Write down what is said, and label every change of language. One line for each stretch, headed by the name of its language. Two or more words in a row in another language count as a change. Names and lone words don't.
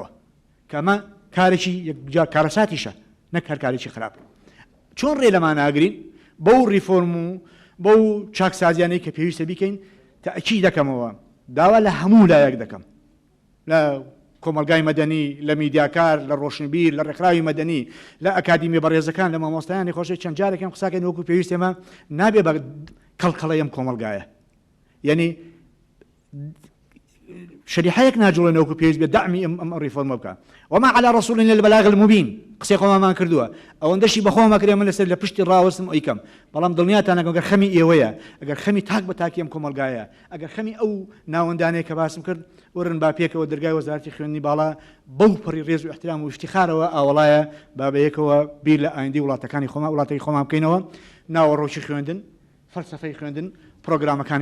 Central Kurdish: کەمە کارێکی یەکجار کارەساتیشە نەک هەر کارێکی خراپ چۆن ڕێ لەماناگرین بەو ریفۆرم و بەو چاکسازیانەی کە پێویستە بیکەین تەئکید دەکەمەوە داوا لە هەموو لایەک دەکەم لە کۆمەلگای مەدەنی لە میدیاکار لە ڕۆشنبیر لە ڕێکخراوی مەدەنی لە ئەکادیمی بەڕێزەکان لە مامۆستایانی خۆشی چەند جارێکم قساکەین وەکو پێویست ئێمە نابێ بە کەڵکەڵەی ئەم کۆمەلگایە یعنی شريحەیەک ناجوڵێنەوەکو پێویست بێ دعمی ئەم ڕیفۆرمە بکە
Arabic: وما على رسول إلا البلاغ المبين
Central Kurdish: قسەی خۆمان کردووە ئەوەندەشی بەخۆمە کرێ من لەسەر لە پشتی ڕاوەستم ئەیکەم بەڵام دڵنیاتانەکەم ئەگەر خەمی ئێوەیە ئەگەر خەمی تاک بە تاکی ئەم کۆمەلگایە ئەگەر خەمی ئەو ناوەندانەیە کە باسم کرد ورن با پێکەوە دەرگای وەزارەتی خوێندنی باڵا بەو پڕی ڕێز و احترام و افتیخارەوە ئاوەڵایە با بەیەکەوە بیر لە ئایندەی وڵاتەکانی خۆمان وڵاتەکانی خۆمان بکەینەوە ناوەڕۆکی خوێندن فەلسەفەی خوێندن پرۆگرامەکانی